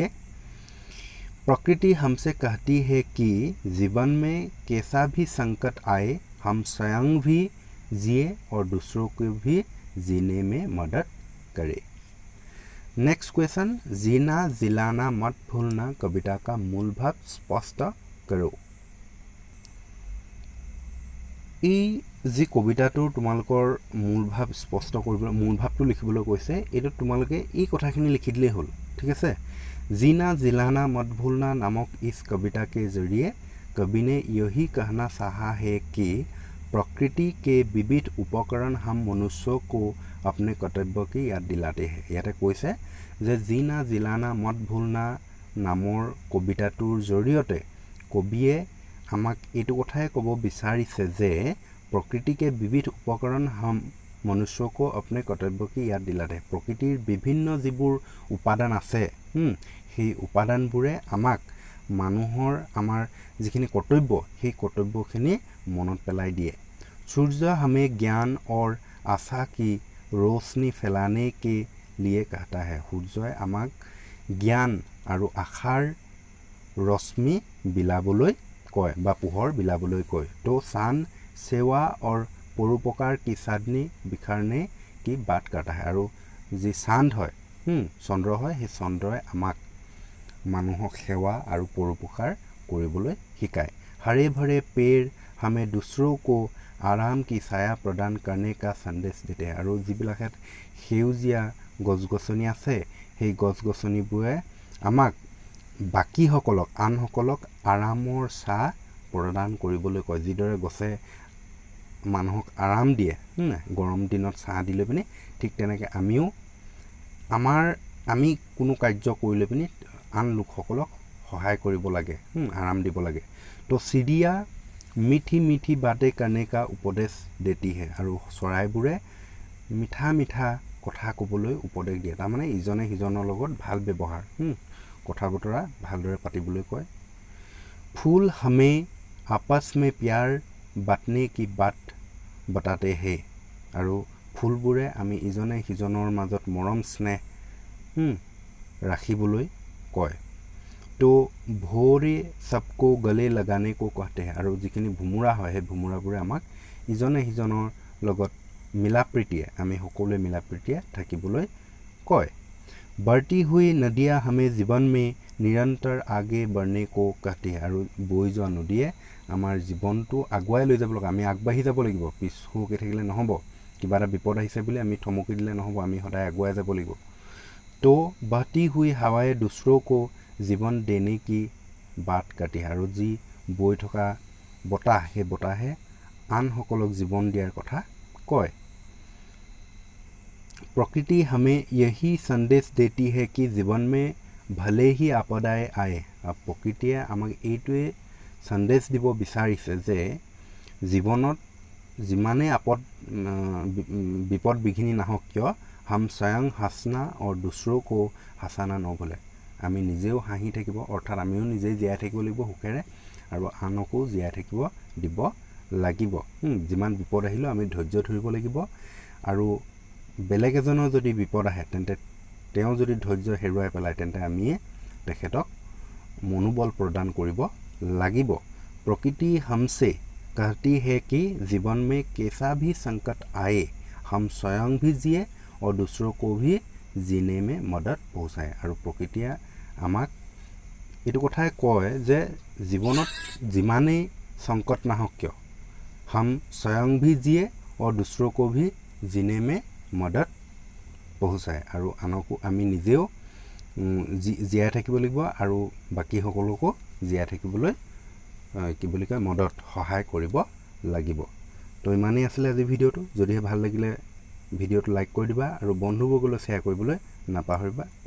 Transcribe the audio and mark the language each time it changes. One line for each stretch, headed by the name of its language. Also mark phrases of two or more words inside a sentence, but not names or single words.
Hindi: प्रकृति हमसे कहती है कि जीवन में कैसा भी संकट आए हम स्वयं भी जिए और दूसरों को भी जीने में मदद करें।
English: next question
Hindi: जीना जिलाना मत भूलना कविता का मूल भाव स्पष्ट करो।
Assamese: এই যি কবিতাটোৰ তোমালোকৰ মূল ভাৱ স্পষ্ট কৰিবলৈ মূল ভাৱটো লিখিবলৈ কৈছে, এইটো তোমালোকে এই কথাখিনি লিখি দিলেই হ'ল। ঠিক আছে,
Hindi: जीना जिलाना मत भूलना नामक इस कविता के जरिए कवि ने यही कहना चाहा है कि प्रकृति के विविध उपकरण हम मनुष्यों को अपने कर्तव्य की याद दिलाते हैं।
Assamese: ইয়াতে কৈছে যে জিনা জিলানা মত ভুলনা নামৰ কবিতাটোৰ জৰিয়তে কবিয়ে আমাক এইটো কথাই ক'ব বিচাৰিছে যে
Hindi: प्रकृति के विविध उपकरण हम मनुष्य को अपने कर्तव्य की याद दिलाते।
Assamese: প্ৰকৃতিৰ বিভিন্ন জীৱৰ উপাদান আছে সেই উপাদানবোৰে আমাক মানুহৰ আমাৰ যিখিনি কৰ্তব্য সেই কৰ্তব্যখিনি মনত পেলাই দিয়ে।
Hindi: सूर्य हमें ज्ञान और आशा की रोशनी फैलाने के लिए कहता है।
Assamese: सूर्य আমাক জ্ঞান আৰু আশাৰ ৰশ্মি বিলাবলৈ কয় বা পোহৰ বিলাবলৈ কয়।
Hindi: तो चांद सेवा और परोपकार की चांदनी बिखरने की बात करता है। और जी चांद है चंद्र है
Assamese: সেই চন্দ্ৰই আমাক মানুহক সেৱা আৰু পৰোপকাৰ কৰিবলৈ শিকায়।
Hindi: हरे भरे पेड़ हमें दूसरों को आराम की छाया प्रदान करने का संदेश देते हैं।
Assamese: और যিবিলাকত সেউজীয়া গছ-গছনি আছে সেই গছ-গছনিবোৰে আমাক বাকীসকলক আনসকলক আৰামৰ ছাঁ প্ৰদান কৰিবলৈ কয়। যিদৰে গছে মানুহক আৰাম দিয়ে গৰম দিনত ছাঁ দিলে পিনে ঠিক তেনেকৈ আমিও আমি কোনো কাৰ্য কৰিলে পিনে আন লোকসকলক সহায় কৰিব লাগে আৰাম দিব লাগে।
Hindi: तो चिड़िया मीठी मीठी बातें करने का उपदेश देती है।
Assamese: और চৰাইবোৰে মিঠা মিঠা কথা ক'বলৈ উপদেশ দিয়ে। তাৰমানে ইজনে সিজনৰ লগত ভাল ব্যৱহাৰ কথা বতৰা ভালদৰে পাতিবলৈ কয়।
Hindi: फूल हमें आपस में प्यार बांटने की बात बताते हैं।
Assamese: আৰু ফুলবোৰে আমি ইজনে সিজনৰ মাজত মৰম স্নেহ ৰাখিবলৈ কয়।
Hindi: तो भोरे सबको गले लगाने को कहते हैं।
Assamese: और যিখিনি ভোমোৰা है সেই ভুমুৰাবোৰে আমাক ইজনে সিজনৰ লগত মিলা প্ৰীতিয়ে আমি সকলোৱে মিলা প্ৰীতিয়ে থাকিবলৈ কয়।
Hindi: बढ़ती हुई नदियाँ हमें जीवन में निरंतर आगे बढ़ने को कहती है।
Assamese: और বৈ যোৱা নদীয়ে আমাৰ জীৱনটো আগুৱাই লৈ যাব লাগে। আমি আগবাঢ়ি যাব লাগিব, পিছ হুহুকি থাকিলে নহ'ব। কিবা এটা বিপদ আহিছে বুলি আমি থমকি দিলে নহ'ব, আমি সদায় আগুৱাই যাব লাগিব।
Hindi: तो बहती हुई हवाएं दूसरों को जीवन देने की बात करती है। और जी
Assamese: বৈ থকা বতাহ সেই বতাহে আনসকলক জীৱন দিয়াৰ কথা কয়।
Hindi: प्रकृति हमें यही संदेश देती है कि जीवन में भले ही आपदाएं आए।
Assamese: प्रकृतिয়ে আমাক এইটোৱে সন্দেশ দিব বিচাৰিছে যে জীৱনত যিমানে विपद বিঘিনি নাহক কিয়
Hindi: हम स्वयं हंसना और दूसरों को हंसाना न भूले।
Assamese: আমি নিজেও হাঁহি থাকিব অৰ্থাৎ আমিও নিজে জীয়াই থাকিব লাগিব সুখেৰে আৰু আনকো জীয়াই থাকিব দিব লাগিব। যিমান বিপদ আহিলেও আমি ধৈৰ্য ধৰিব লাগিব। আৰু বেলেগ এজনৰ যদি বিপদ আহে তেন্তে তেওঁ যদি ধৈৰ্য হেৰুৱাই পেলায় তেন্তে আমি তেখেতক মনোবল প্ৰদান কৰিব লাগিব।
Hindi: प्रकृति हमसे कहती है कि जीवन में कैसा भी संकट आए हम स्वयं भी जिए और दूसरों को भी जीने में मदद पहुँचाए।
Assamese: और प्रकृतिয়ে আমাক এইটো কথাই কয় যে জীৱনত যিমানেই সংকট নাহক কিয়
Hindi: हम स्वयं भी जिए और दूसरों को भी जीने में मदद पहुँचाए।
Assamese: और আনকো আমি নিজেও জীয়াই থাকিব লাগিব আৰু বাকী সকলোকো জীয়াই থাকিবলৈ কি বুলি কয় মদত সহায় কৰিব লাগিব। তো ইমানেই আছিলে আজি ভিডিঅ'টো। যদিহে ভাল লাগিলে ভিডিঅ'টো লাইক কৰি দিবা আৰু বন্ধুবৰ্গলৈ শ্বেয়াৰ কৰিবলৈ নাপাহৰিবা।